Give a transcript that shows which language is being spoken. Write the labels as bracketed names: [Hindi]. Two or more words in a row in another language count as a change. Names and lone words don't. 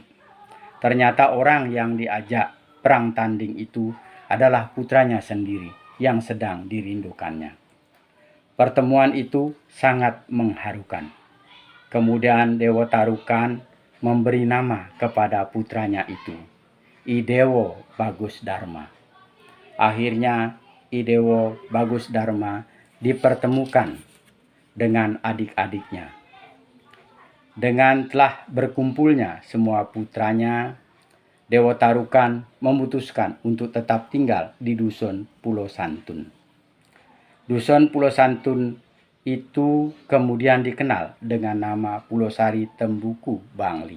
[Indonesian] Ternyata orang yang diajak perang tanding itu adalah putranya sendiri yang sedang dirindukannya. Pertemuan itu sangat mengharukan. Kemudian Dewa Tarukan memberi nama kepada putranya itu, I Dewo Bagus Dharma. Akhirnya I Dewo Bagus Dharma dipertemukan dengan adik-adiknya. Dengan telah berkumpulnya semua putranya, Dewa Tarukan memutuskan untuk tetap tinggal di Dusun Pulau Santun. Dusun Pulau Santun itu kemudian dikenal dengan nama Pulau Sari Tembuku Bangli.